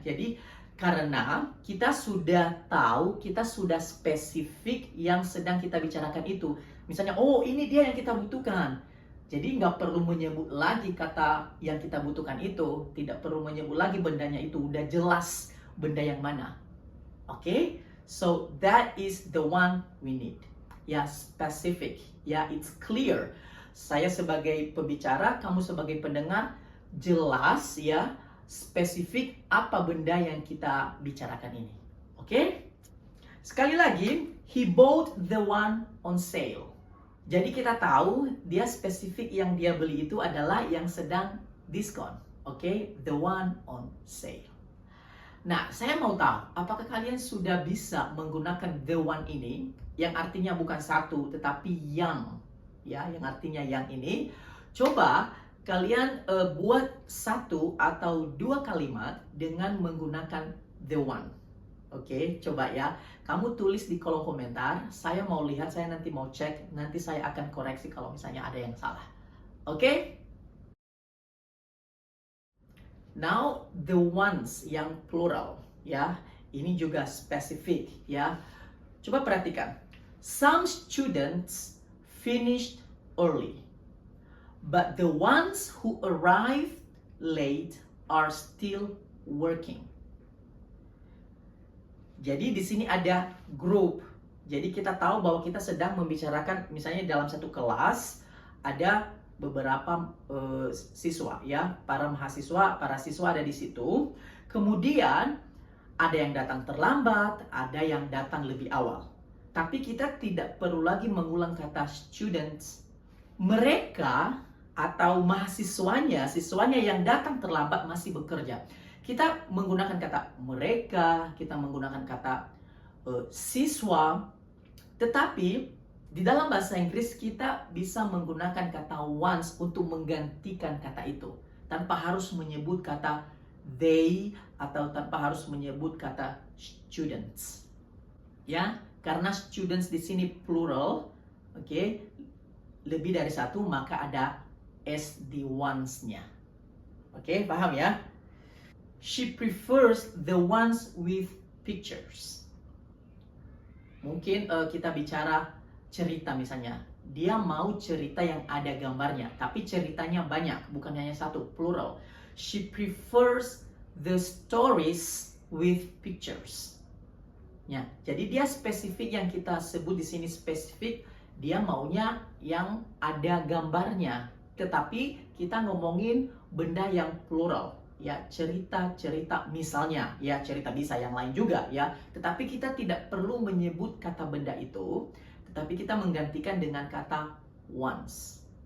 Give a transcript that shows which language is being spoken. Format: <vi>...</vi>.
<id>Jadi karena kita sudah tahu, kita sudah spesifik yang sedang kita bicarakan itu. Misalnya, oh ini dia yang kita butuhkan. Jadi nggak perlu menyebut lagi kata yang kita butuhkan itu. Tidak perlu menyebut lagi bendanya itu. Udah jelas benda yang mana. Oke?</id> <en>So that is the one we need. Ya, specific. Ya, it's clear.</en> <id>Saya sebagai pembicara, kamu sebagai pendengar, jelas ya, spesifik apa benda yang kita bicarakan ini. Oke? Sekali lagi,</id> <en>he bought the one on sale.</en> <id>Jadi kita tahu dia spesifik yang dia beli itu adalah yang sedang diskon. Oke?</id> <en>The one on sale.</en> <id>Nah, saya mau tahu, apakah kalian sudah bisa menggunakan the one ini, yang artinya bukan satu, tetapi yang, ya, yang artinya yang ini. Coba kalian buat satu atau dua kalimat dengan menggunakan the one. Oke, coba ya. Kamu tulis di kolom komentar. Saya mau lihat, saya nanti mau cek. Nanti saya akan koreksi kalau misalnya ada yang salah. Okay?</id> <en>Now the ones</en> <id>yang plural, ya. Ini juga spesifik, ya. Coba perhatikan.</id> <en>Some students finished early, but the ones who arrived late are still working.</en> <id>Jadi di sini ada group. Jadi kita tahu bahwa kita sedang membicarakan, misalnya dalam satu kelas ada beberapa siswa, ya, para siswa ada di situ. Kemudian ada yang datang terlambat, ada yang datang lebih awal. Tapi kita tidak perlu lagi mengulang kata students. Mereka atau siswanya yang datang terlambat masih bekerja. Kita menggunakan kata mereka, kita menggunakan kata siswa, tetapi di dalam bahasa Inggris kita bisa menggunakan kata once untuk menggantikan kata itu, tanpa harus menyebut kata they atau tanpa harus menyebut kata students. Ya, karena students di sini plural, oke, lebih dari satu, maka ada s di once-nya. Oke, paham ya?</id> <en>She prefers the ones with pictures.</en> <id>Mungkin kita bicara cerita misalnya. Dia mau cerita yang ada gambarnya, tapi ceritanya banyak, bukan hanya satu, plural.</id> <en>She prefers the stories with pictures.</en> <id>Ya, jadi dia spesifik, yang kita sebut di sini spesifik, dia maunya yang ada gambarnya. Tetapi kita ngomongin benda yang plural, ya, cerita misalnya, ya, cerita bisa yang lain juga, ya. Tetapi kita tidak perlu menyebut kata benda itu, tetapi kita menggantikan dengan kata once.</id>